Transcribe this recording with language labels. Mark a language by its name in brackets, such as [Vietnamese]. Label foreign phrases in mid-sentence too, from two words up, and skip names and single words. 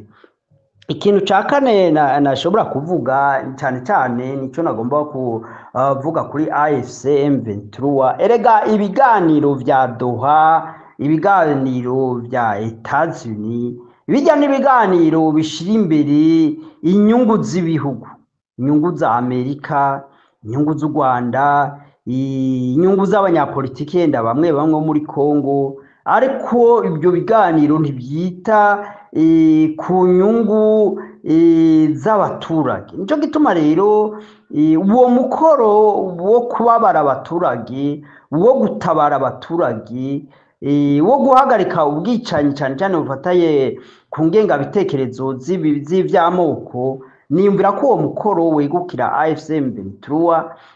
[Rundi] Ikintu ca kane nashobora kuvuga cyane nico nagomba kuvuga kuri AFCM Ventura erega ibiganiro vya Doha ibiganiro vya Etats-Unis bijya n'ibiganiro bishira imbere inyungu z'ibihugu inyungu za Amerika inyungu z'u Rwanda inyungu z'abanyapolitike yenda bamwe muri Kongo ariko ibyo biganiro ntibyita ku nyungu z'abaturage nico gituma rero uwo mukoro wo kubabara abaturage wo gutabara abaturage wo guhagarika ubwicanyi cyane bufataye ku ngenga bitekerezo z'ivyamoko niyumvira ko uwo mukoro wegukira AFCM Ventura